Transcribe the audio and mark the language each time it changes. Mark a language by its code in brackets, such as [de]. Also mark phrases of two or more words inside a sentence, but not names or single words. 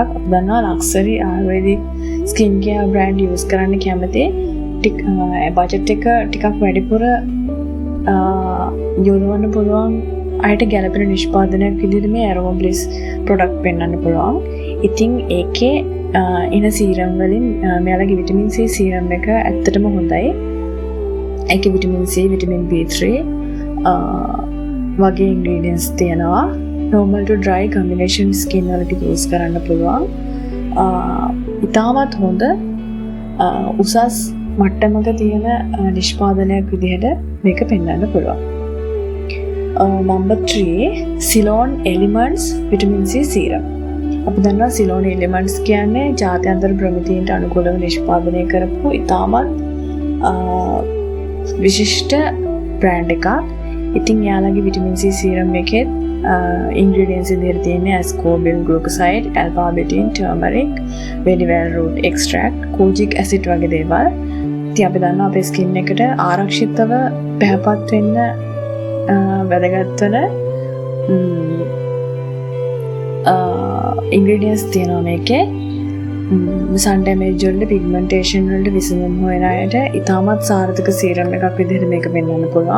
[si] අපි දන්නවා [en] luxury ayurvedic skin care brand use [si] කරන්න කැමති බජට් එක ටිකක් වැඩිපුර යොදවන්න පුළුවන් අයට ගැලපෙන නිෂ්පාදනයක් විදිහට මේ Aroma Bliss ප්‍රොඩක්ට් පෙන්වන්න පුළුවන්. ඉතින් ඒකේ එන සීරම් වලින් මෙයාලගේ [en] vitamin C serum [si] එක ඇත්තටම හොඳයි. ඒකේ [en] vitamin C, vitamin B3 [si] වගේ ඉන්ග්‍රීඩියන්ට්ස් තියෙනවා. [en] normal to dry combination skin වලට යූස් [si] කරන්න පුළුවන්. ඉතාමත් හොඳ උසස් මට්ටමක තියෙන නිෂ්පාදනයක් විදිහට මේක පෙන්වන්න පුළුවන්. [en] Number 3 Ceylon Elements Vitamin C Serum. [si] අපි දන්නවා Ceylon Elements කියන්නේ ජාත්‍යන්තර ප්‍රමිතීන්ට අනුකූලව නිෂ්පාදනය කරපු ඉතාමත් විශිෂ්ට බ්‍රෑන්ඩ් එකක්. ඉතින් යාළගේ [en] vitamin C serum [si] එකේ ingredients විදිහට තියෙන්නේ [en] ascorbyl glucoside, alpha-betaine, turmeric, vetiver root extract, kojic acid [si] වගේ දේවල්. ඉතින් අපි දන්නවා අපේ ස්කින් එකට ආරක්ෂිතව පැහැපත් වෙන්න වැදගත් වෙන ingredients තියෙනවා මේකේ. [en] sun damage [si] වලට pigmentation වලට විසඳුම් හොයන අයට ඉතාමත් සාර්ථක සීරම් එකක් විදිහට මේක පෙන්වන්න පුළුවන්.